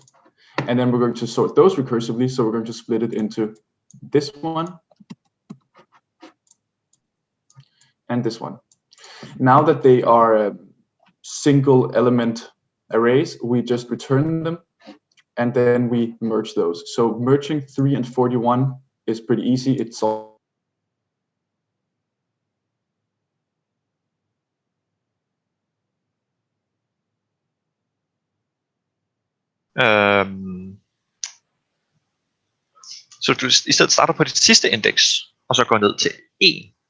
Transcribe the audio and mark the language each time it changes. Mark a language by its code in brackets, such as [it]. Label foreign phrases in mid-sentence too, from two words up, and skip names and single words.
[en] And then we're going to sort those recursively. So we're going to split it into this one and this one. Now that they are single element arrays, we just return them and then we merge those. So merging 3 and 41 is pretty easy. It's all [da] så du i stedet starter på dit sidste indeks, og så går ned til 1.